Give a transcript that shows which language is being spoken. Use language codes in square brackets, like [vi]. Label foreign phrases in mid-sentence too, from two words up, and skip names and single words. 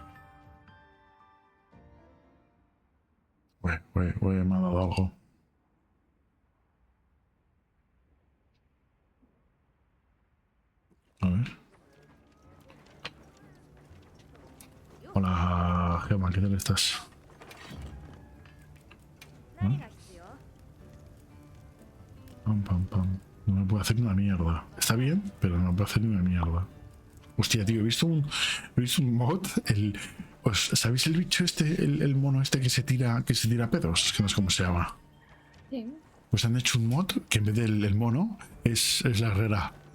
[es] Me ha dado algo. A ver. Hola, Gemma, ¿qué tal estás? [ja] 何が必要？ [es] Pam, pam, pam. No me puedo hacer ni una mierda. Está bien, pero no me puedo hacer ni una mierda. Hostia, tío, he visto un mod. ¿Sabéis el bicho este, el mono este que se tira pedos? Es que no sé cómo se llama. Sí. Pues han hecho un mod que en vez del mono es la herrera.